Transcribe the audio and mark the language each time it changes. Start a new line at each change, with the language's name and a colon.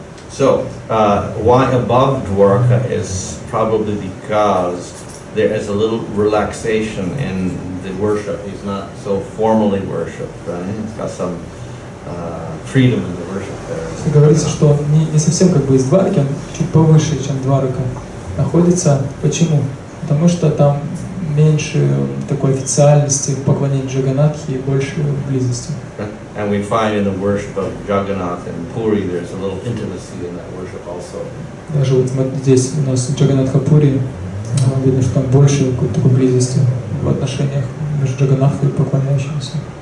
English: So why above Dwarka is probably because there is a little relaxation in the worship. He's not so formally worshipped, right? He's got some freedom in the worship there.
Russian: Говорится, что он не совсем как бы из Двараки, он чуть повыше, чем Дварака находится. Почему? Потому что там меньше такой официальности в поклонении Джаганнатхи и больше близости.
English: And we find in the worship of Jagannath and Puri, there's a little intimacy in that worship also.
Russian: Даже вот здесь у нас Джаганнатха Пури, видно, что там больше такой близости в отношениях между Джаганнатхой и поклоняющимся.